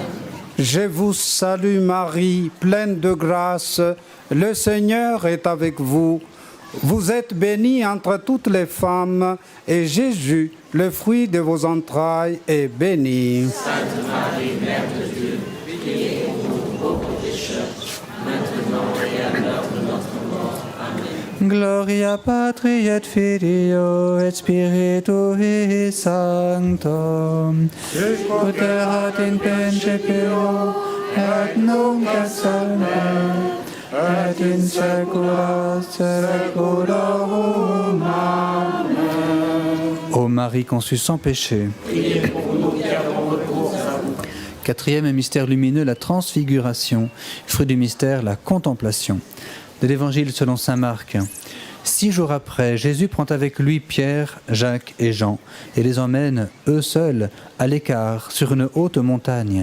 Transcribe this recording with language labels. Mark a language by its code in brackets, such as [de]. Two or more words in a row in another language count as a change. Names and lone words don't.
[fr] Je vous salue Marie, pleine de grâce, le Seigneur est avec vous. Vous êtes bénie entre toutes les femmes, et Jésus, le fruit de vos entrailles, est béni. Sainte Marie, Mère de Dieu, priez pour nous pauvres pécheurs, maintenant et à l'heure de notre mort. Amen. [la] Gloria Patri et Filio et Spiritui Sancto. Ut erat in principio et nunc et semper et in saecula saeculorum. Amen. [fr] Ô Marie conçue sans péché. Priez pour nous qui avons recours à vous. Quatrième mystère lumineux, la transfiguration. Fruit du mystère, la contemplation. De l'Évangile selon saint Marc. 6 jours après, Jésus prend avec lui Pierre, Jacques et Jean et les emmène, eux seuls, à l'écart, sur une haute montagne.